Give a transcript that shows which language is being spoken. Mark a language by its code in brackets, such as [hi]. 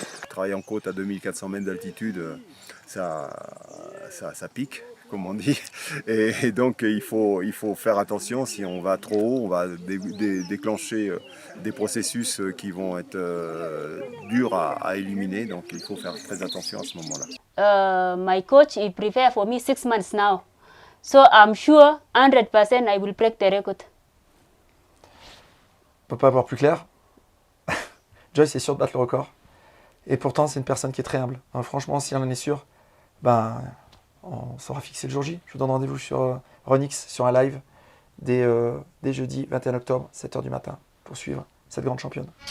[fr] Travailler en côte à 2400 mètres d'altitude, ça pique. comme on dit. Et donc il faut faire attention. Si on va trop haut, on va déclencher des processus qui vont être durs à éliminer. Donc il faut faire très attention à ce moment-là. [en] My coach he prepared for me 6 months now, so I'm sure 100% I will break the record. [fr] On ne peut pas avoir plus clair. Joyce est sûr de battre le record. Et pourtant, c'est une personne qui est très humble. Hein, franchement, si on en est sûr, ben, on saura fixer le jour J. Je vous donne rendez-vous sur Renix, sur un live, dès jeudi 21 octobre, 7h du matin, pour suivre cette grande championne.